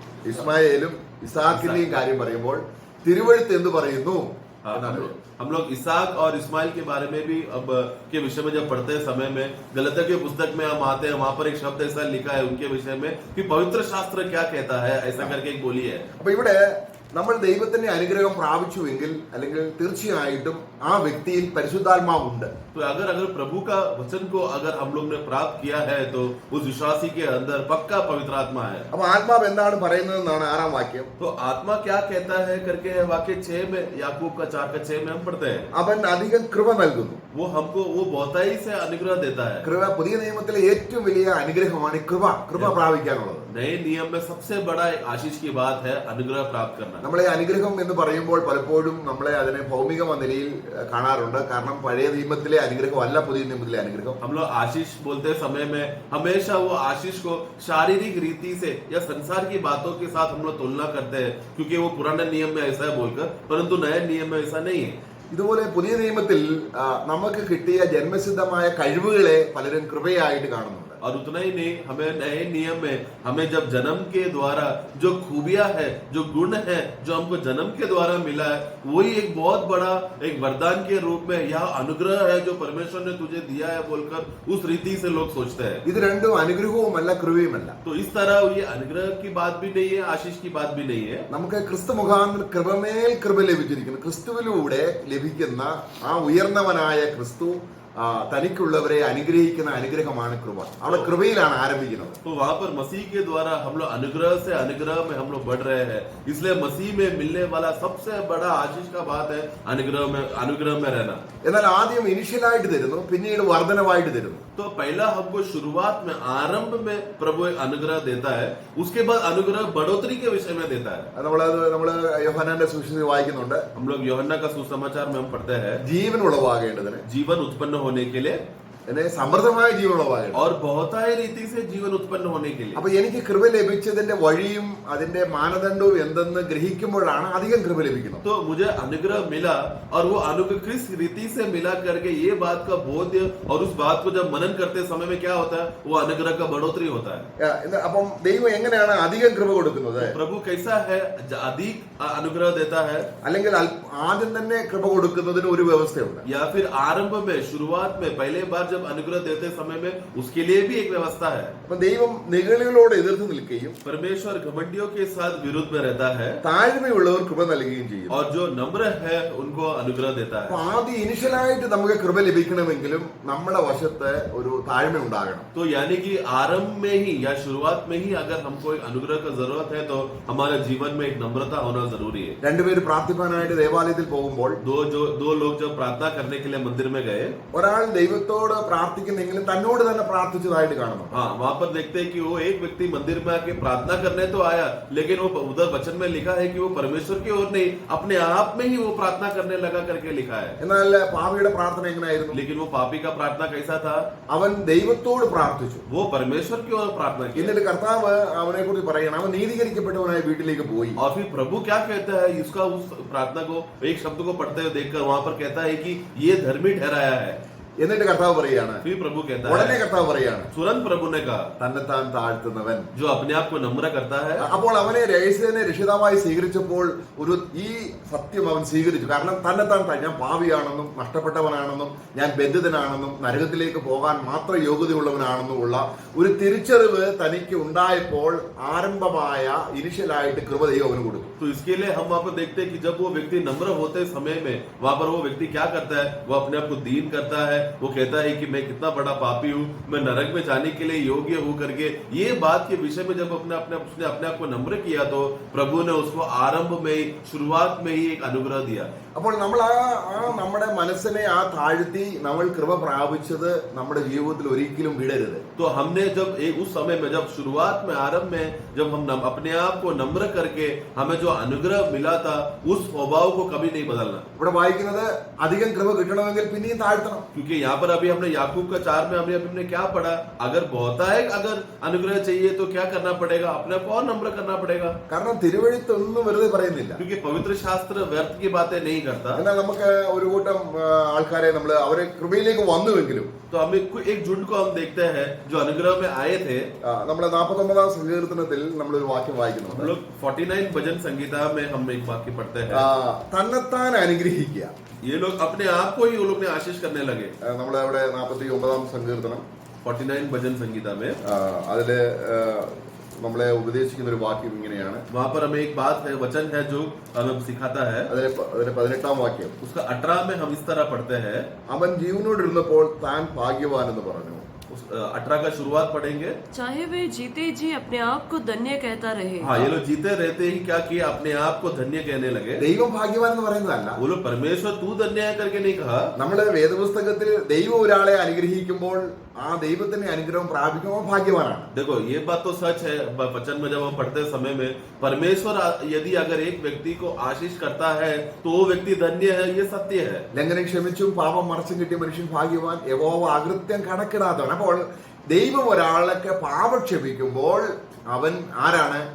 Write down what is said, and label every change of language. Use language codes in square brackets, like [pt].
[ml] ഇസ്മായേലും ഇസാക്കിന്റെയും കാര്യം പറയുമ്പോൾ തിരുവെഴുത്ത് എന്ത് പറയുന്നു എന്നാണ്. [hi] हम लोग इसाक और इस्माइल के बारे में भी अब के विषय में जब पढ़ते समय में गलतियों के पुस्तक में हम आते हैं, वहां पर एक शब्द ऐसा लिखा है उनके विषय में कि पवित्र शास्त्र क्या कहता है, ऐसा करके एक बोली है। [ml] അപ്പൊ ഇവിടെ നമ്മൾ ദൈവത്തിന്റെ അനുഗ്രഹം പ്രാപിച്ചുവെങ്കിൽ അല്ലെങ്കിൽ തീർച്ചയായിട്ടും ആ വ്യക്തിയിൽ പരിശുദ്ധാത്മാവുണ്ട്. [hi] तो अगर प्रभु का वचन को अगर हम लोग ने प्राप्त किया है तो उस विश्वासी के अंदर पक्का पवित्र आत्मा है। [ml] അപ്പൊ ആത്മാവ് എന്താണ് പറയുന്നതെന്നാണ് 6-ാം വാക്യം. [hi] तो आत्मा क्या कहता है करके वाक्य 6 में, याकूब का 4:6 में हम पढ़ते हैं, [ml] അവൻ അധികം കൃപ നൽകുന്നു. [hi] वो हमको वो बहुताई से अनुग्रह देता है। [ml] കൃപ പുതിയ നിയമത്തിലെ ഏറ്റവും വലിയ അനുഗ്രഹമാണ് ഈ കൃപ പ്രാപിക്കാനുള്ളത്. [hi] नए नियम में सबसे बड़ा एक आशीष की बात है अनुग्रह प्राप्त करना। [ml] നമ്മളെ അനുഗ്രഹം എന്ന് പറയുമ്പോൾ പലപ്പോഴും നമ്മളെ അതിനെ ഭൗമിക നിലയിൽ കാണാറുണ്ട്. കാരണം പഴയ നിയമത്തിലെ അനുഗ്രഹം അല്ല പുതിയ നിയമത്തിലെ അനുഗ്രഹം. [hi] हम लोग आशीष बोलते समय में हमेशा वो आशीष को शारीरिक रीति से या संसार की बातों के साथ हम लोग तुलना करते हैं, क्योंकि वो पुराने नियम में ऐसा है बोलकर, परंतु नए नियम में ऐसा नहीं है। [ml] ഇതുപോലെ പുതിയ നിയമത്തിൽ നമുക്ക് കിട്ടിയ ജന്മസിദ്ധമായ കഴിവുകളെ പലരും കൃപയായിട്ട് കാണുന്നുണ്ട്. [hi] और उतना ही नहीं, हमें नए नियम में हमें जब जन्म के द्वारा जो खूबियां है, जो गुण है, जो हमको जन्म के द्वारा मिला है, वही एक बहुत बड़ा एक वरदान के रूप में यह अनुग्रह है जो परमेश्वर ने तुझे दिया है बोलकर उस रीति से लोग सोचते हैं। [ml] ഇത് രണ്ടും അനുഗ്രഹവുമല്ല കൃപയുമല്ല. [hi] तो इस तरह ये अनुग्रह की बात भी नहीं है, आशीष की बात भी नहीं है। [ml] നമുക്ക് ക്രിസ്തു മുഖാന്തരം കൃപമേൽ കൃപ ലഭിച്ചിരിക്കുന്നു. ക്രിസ്തുവിലൂടെ ലഭിക്കുന്ന ആ ഉയർന്നവനായ ക്രിസ്തു തനിക്കുള്ളവരെ അനുഗ്രഹിക്കുന്ന അനുഗ്രഹമാണ് കൃപ. അവിടെ കൃപയിലാണ് ആരംഭിക്കുന്നത്. [hi] तो वहां पर मसीह के द्वारा हम लोग अनुग्रह से अनुग्रह में हम लोग बढ़ रहे हैं, इसलिए मसीह में मिलने वाला सबसे बड़ा आशीष का बात है अनुग्रह में रहना। [ml] എന്നാൽ ആദ്യം ഇനിഷ്യലായിട്ട് തരുന്നു, പിന്നീട് വർധനവായിട്ട് തരുന്നു. [hi] तो पहला हमको शुरुआत में आरंभ में प्रभु एक अनुग्रह देता है, उसके बाद अनुग्रह बढ़ोतरी के विषय में देता है। [ml] നമ്മള് യോഹന്നാന്റെ സുവിശേഷത്തിൽ വായിക്കുന്നുണ്ട്. [hi] हम लोग യോഹन्ना का सुसमाचार में हम पढ़ते हैं, [ml] ജീവൻ ഉളവാകേണ്ടതിന്, [hi] जीवन उत्पन्न होने के लिए [ml] സമൃദ്ധമായ ജീവൻ ഉളവാകേണ്ടത്, [hi] और बहुतायी रीति से जीवन उत्पन्न होने के लिए। [ml] അപ്പൊ എനിക്ക് കൃപ ലഭിച്ചതിന്റെ വഴിയും അതിന്റെ മാനദണ്ഡവും എന്തെന്ന് ഗ്രഹിക്കുമ്പോഴാണ് അധികം കൃപ ലഭിക്കുന്നത്. [hi] तो मुझे अनुग्रह मिला और वो अनुग्रह किस रीति से मिला करके ये बात का बोध और उस बात को जब मनन करते समय में क्या होता है, वो अनुग्रह का बढ़ोतरी होता है। [ml] അപ്പം ദൈവം എങ്ങനെയാണ് അധികം കൃപ കൊടുക്കുന്നത്? [hi] प्रभु कैसा है अधिक अनुग्रह देता है, [ml] അല്ലെങ്കിൽ ആദ്യം തന്നെ കൃപ കൊടുക്കുന്നതിന് ഒരു വ്യവസ്ഥയുണ്ട്. [hi] या फिर आरंभ में शुरुआत में पहले बार जब अनुग्रह देते समय में उसके लिए भी एक व्यवस्था है। [ml] അപ്പൊ ദൈവം നിഗളികളോട് എതിർത്ത് നിൽക്കുകയും [hi] परमेश्वर घमंडियों के साथ विरुद्ध में रहता है, [ml] താഴ്മയുള്ളവർ കൃപ നൽകുകയും ചെയ്യും. [hi] और जो नम्र है उनको अनुग्रह देता है। [ml] അപ്പൊ ആദ്യം ഇനിഷ്യലായിട്ട് നമുക്ക് കൃപ ലഭിക്കണമെങ്കിലും നമ്മുടെ വശത്ത് ഒരു താഴ്മ ഉണ്ടാകണം. [hi] तो यानी कि आरंभ में ही या शुरुआत में ही अगर हमको एक अनुग्रह का जरूरत है तो हमारे जीवन में एक नम्रता होना जरूरी है। [ml] രണ്ടുപേര് പ്രാർത്ഥിക്കാനായിട്ട് ദേവാലയത്തിൽ പോകുമ്പോൾ [hi] दो लोग जब प्रार्थना करने के लिए मंदिर में गए, [ml] ഒരാൾ ദൈവത്തോട് പ്രാർത്ഥിക്കുന്നെങ്കിലും തന്നോട് തന്നെ പ്രാർത്ഥിച്ചതായിട്ട് കാണുന്നു. [hi] हाँ, वहाँ पर देखते हैं कि वो एक व्यक्ति मंदिर में आके प्रार्थना करने तो आया, लेकिन वो उधर वचन में लिखा है कि वो परमेश्वर की ओर नहीं अपने आप में ही वो प्रार्थना करने लगा करके लिखा है। [ml] എന്നാൽ പാപിയുടെ പ്രാർത്ഥന എങ്ങനെയായിരുന്നു? [hi] लेकिन वो पापी का प्रार्थना कैसा था? [ml] അവൻ ദൈവത്തോട് പ്രാർത്ഥിച്ചു, [hi] वो परमेश्वर की ओर प्रार्थना की। [ml] എന്നിട്ട് കർത്താവ് അവനെ കുറിച്ച് പറയണം, അവൻ നീതീകരിക്കപ്പെട്ടവനായ വീട്ടിലേക്ക് പോയി. [hi] और फिर प्रभु क्या कहता है, इसका उस प्रार्थना को एक शब्द को पढ़ते हुए देखकर वहां पर कहता है कि ये धर्मी ठहराया है। [ml] എന്നിട്ട് കർത്താവ് പറയാണ്, [hi] फिर प्रभु कहता [ml] ഉടനെ [hi] है, [ml] കർത്താവ് പറയാണ്, [hi] तुरंत प्रभु ने कहा, [ml] തന്നെത്താൻ താഴ്ത്തുന്നവൻ. [hi] जो अपने आप को नम्र करता है. [ml] അപ്പോൾ അവനെ രഹസ്യനെ രക്ഷിതാവായി സ്വീകരിച്ചപ്പോൾ ഒരു ഈ സത്യം അവൻ സ്വീകരിച്ചു. കാരണം തന്നെത്താൻ ഞാൻ പാപിയാണെന്നും നഷ്ടപ്പെട്ടവനാണെന്നും ഞാൻ ബന്ധിതനാണെന്നും നരകത്തിലേക്ക് പോകാൻ മാത്രം യോഗ്യതയുള്ളവനാണെന്നും ഉള്ള ഒരു തിരിച്ചറിവ് തനിക്ക് ഉണ്ടായപ്പോൾ ആരംഭമായ ഇനിഷ്യലായിട്ട് കൃപ ദൈവം അവന് കൊടുത്തു. [hi] तो इसके लिए हम वहां पर देखते हैं कि जब वो व्यक्ति नम्र होते समय में वहां पर वो व्यक्ति क्या करता है, वो अपने आप को दीन करता है. वो कहता है कि मैं कितना बड़ा पापी हूँ, मैं नरक में जाने के लिए योग्य हूँ करके. ये बात के विषय में जब उसने अपने आप को नम्र किया तो प्रभु ने उसको आरंभ में ही, शुरुआत में ही एक अनुग्रह दिया. [ml] അപ്പോൾ നമ്മൾ നമ്മുടെ മനസ്സിനെ താഴ്ത്തി നമ്മൾ കൃപ പ്രാപിച്ചത് നമ്മുടെ ജീവിതത്തിൽ ഒരിക്കലും വിടരുത്. [hi] तो हमने जब उस समय में, जब शुरुआत में, आरंभ में, जब हम अपने आप को नम्र करके हमें जो अनुग्रह मिला था, उस स्वभाव को कभी नहीं बदलना. [ml] ഇവിടെ വായിക്കുന്നത് അധികം കൃപ കിട്ടണമെങ്കിൽ പിന്നെയും താഴ്ത്തണം. [hi] क्योंकि यहाँ पर अभी हमने याकूब का 4 में हमने क्या पढ़ा, अगर बहुतायत अगर अनुग्रह चाहिए तो क्या करना पड़ेगा, अपने को और नम्र करना पड़ेगा. [ml] കാരണം തിരുവഴുത്തൊന്നും വെറുതെ പറയുന്നില്ല. [hi] क्योंकि पवित्र शास्त्र व्यर्थ की बातें नहीं करता. [ml] എന്നാൽ നമുക്ക് ഒരു കൂട്ടം ആൾക്കാരെ നമ്മൾ അവരെ കൃപയിലേക്ക് വന്നുവെങ്കിലും [hi] तो हमें एक झुंड को हम देखते हैं जो अनुग्रह में आए थे. [ml] നമ്മളെ 49 സങ്കീർത്തനത്തിൽ നമ്മളൊരു വാക്യം വായിക്കുന്നുണ്ട്. [hi] हम लोग 49 भजन संगीता में हम एक वाक्य पढ़ते हैं, [ml] തന്നെത്താൻ അനുഗ്രഹിക്കുക. [hi] ये लोग अपने आप को ही वो लोग ने आशीष करने लगे. [ml] നമ്മളെ അവിടെ 49 സങ്കീർത്തനം [hi] 49 भजन संगीता में [ml] അതില് നമ്മളെ ഉപദേശിക്കുന്ന ഒരു വാക്യം ഇങ്ങനെയാണ്. [hi] वहां पर हमें एक बात है, वचन है जो हमें सिखाता है. [ml] അതിലെ 18ാം വാക്യം, [hi] उसका 18 में हम इस तरह पढ़ते हैं. [ml] അവൻ ജീവനോടിരുന്നപ്പോൾ താൻ ഭാഗ്യവാൻ എന്ന് പറഞ്ഞു. [hi] 18 का शुरुआत पढ़ेंगे. चाहे वे जीते जी अपने आप को धन्य कहता रहे. हाँ, ये लोग जीते रहते ही क्या किए, अपने आप को धन्य कहने लगे. [ml] ദൈവം ഭാഗ്യവാൻ എന്ന് പറയുന്നതല്ല. [hi] वो लोग परमेश्वर तू धन्य है करके नहीं कहा. [ml] നമ്മള് വേദപുസ്തകത്തിൽ ദൈവം ഒരാളെ അനുഗ്രഹിക്കുമ്പോൾ ആ ദൈവത്തിന്റെ അനുഗ്രഹം പ്രാപിക്കുമ്പോൾ ഭാഗ്യവാനാണ്. [hi] देखो ये बात तो सच है. वचन में जब हम पढ़ते समय में परमेश्वर यदि अगर एक व्यक्ति को आशीष करता है तो वो व्यक्ति धन्य है, ये सत्य है. [ml] ലംഘനം ക്ഷമിച്ചും പാപം മറച്ചും കിട്ടിയ മനുഷ്യൻ ഭാഗ്യവാൻ, യഹോവ അകൃത്യം കണക്കിടാത്തവൻ. അപ്പോൾ ദൈവം ഒരാളൊക്കെ പാപം ക്ഷമിക്കുമ്പോൾ അവൻ ആരാണ്?